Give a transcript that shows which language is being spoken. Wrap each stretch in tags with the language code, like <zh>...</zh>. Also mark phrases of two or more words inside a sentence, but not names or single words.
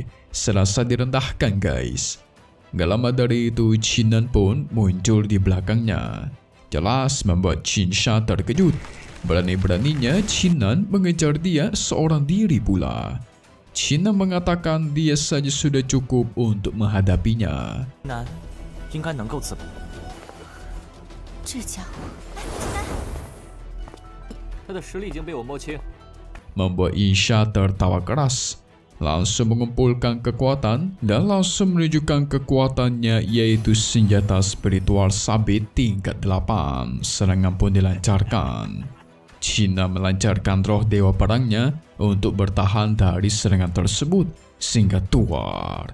<id>Serasa direndahkan guys. Gak lama dari itu Qinan pun muncul di belakangnya. Jelas membuat Yinsha terkejut. Berani-beraninya Qinan mengejar dia seorang diri pula. Qinan mengatakan dia saja sudah cukup untuk menghadapinya.</id> <zh>南应该能够自保。这家伙，他的实力已经被我摸清。</zh> <id>Membuat Yinsha tertawa keras. Langsung mengumpulkan kekuatan dan langsung menunjukkan kekuatannya, yaitu senjata spiritual sabit tingkat 8. Serangan pun dilancarkan. Qinan melancarkan roh dewa perangnya untuk bertahan dari serangan tersebut sehingga tuar.</id>